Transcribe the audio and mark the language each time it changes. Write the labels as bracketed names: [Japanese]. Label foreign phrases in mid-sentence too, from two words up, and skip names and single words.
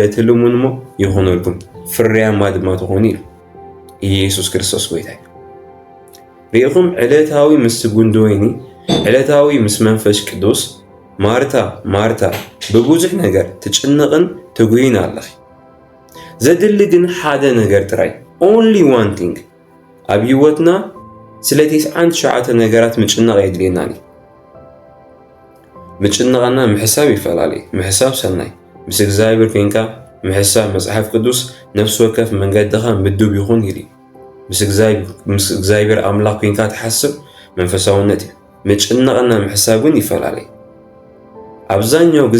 [Tigrinya] ትልሙን እሞ ይኾነልኩም ፍርያማ ድማ ትኾኑ ኢሉ ኢየሱስ ክርስቶስ ጎይታ እዩ። ርኢኹም ዕለታዊ ምስ ጉንዲ ወይኒ ዕለታዊ ምስ መንፈስ ቅዱስ ማርታ ብብዙሕ ነገር ትጭነቕን ትጉይን ኣለኺ። ዘድሊ ግን ሓደ ነገር ጥራይ [English] only one thing [Tigrinya] ኣብ ህይወትና ስለ 99 ነገራት ምጭነቕ የድልየናኒ። ምጭነቕና ምሕሳብ ይፈላለዩ። ምሕሳብ ሰናይ ምስ እግዚኣብሔር ኮንካ ምሕሳብ መጽሓፍ ቅዱስ ነፍሲ ወከፍ መንገድኻ ምድብ ይኹን ኢሉ ምስ እግዚኣብሔር ኣምላኽ ኮንካ ትሓስብ መንፈሳውነት እዩ። ምጭነቕና ምሕሳብ ግን ይፈላለዩ። ኣብዛኛው ግዜ